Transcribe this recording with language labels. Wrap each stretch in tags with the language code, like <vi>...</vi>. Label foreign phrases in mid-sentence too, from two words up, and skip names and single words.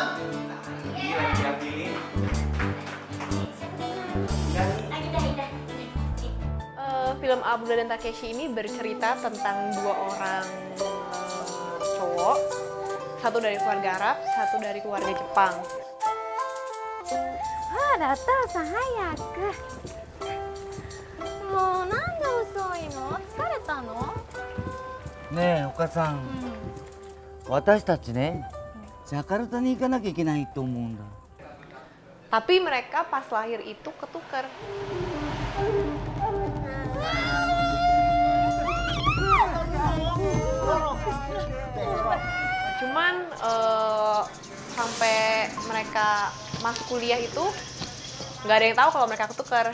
<id>Iya, yang ini. Film Abdullah dan Takeshi ini bercerita tentang dua orang cowok, satu dari keluarga Arab, satu dari keluarga Jepang.</id> <ja>だったらさ早く。もうなんで遅いの？疲れたの？ねえお母さん、私たちね、ジャカルタに行かなきゃいけないと思うんだ。</ja> <id>Tapi mereka pas lahir itu ketukar. Cuman mereka masuk kuliah itu nggak ada yang tahu kalau mereka ketukar.</id>